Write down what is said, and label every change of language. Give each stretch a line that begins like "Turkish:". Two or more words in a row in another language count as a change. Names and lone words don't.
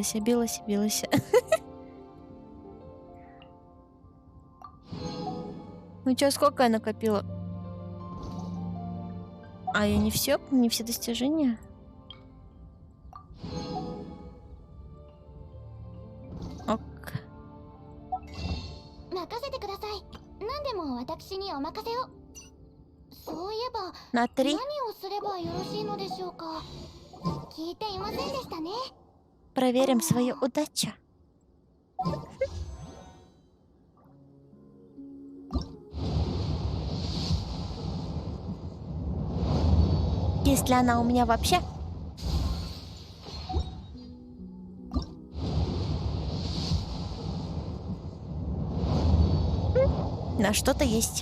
Russian: Ну чё, сколько я накопила? А я не все достижения? Ок.
Japanese: 任せてください。何でも私にお任せを。そういえば
Russian: На 3.
Japanese: 何をすればよろしいのでしょうか。聞いていませんでしたね。
Russian: Проверим свою удачу. Если она у меня вообще. На что-то есть.